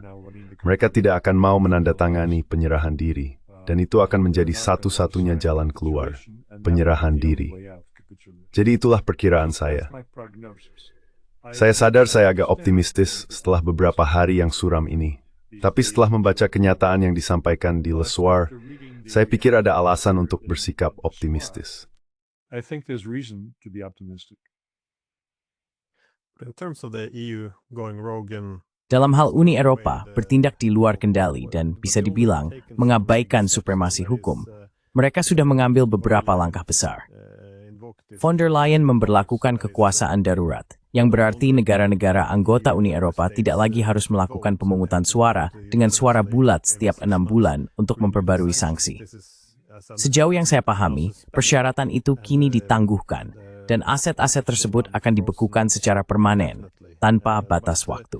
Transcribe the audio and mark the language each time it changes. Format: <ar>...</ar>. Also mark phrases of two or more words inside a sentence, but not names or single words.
<id>Mereka tidak akan mau menandatangani penyerahan diri, dan itu akan menjadi satu-satunya jalan keluar, penyerahan diri. Jadi itulah perkiraan saya. Saya sadar saya agak optimistis setelah beberapa hari yang suram ini. Tapi setelah membaca kenyataan yang disampaikan di Le Soir, saya pikir ada alasan untuk bersikap optimistis.</id> <en>I think there's reason to be optimistic. In terms of the EU going rogue and</en> <id>Dalam hal Uni Eropa bertindak di luar kendali dan bisa dibilang mengabaikan supremasi hukum, mereka sudah mengambil beberapa langkah besar. Von der Leyen memberlakukan kekuasaan darurat, yang berarti negara-negara anggota Uni Eropa tidak lagi harus melakukan pemungutan suara dengan suara bulat setiap 6 bulan untuk memperbarui sanksi. Sejauh yang saya pahami, persyaratan itu kini ditangguhkan, dan aset-aset tersebut akan dibekukan secara permanen, tanpa batas waktu.</id>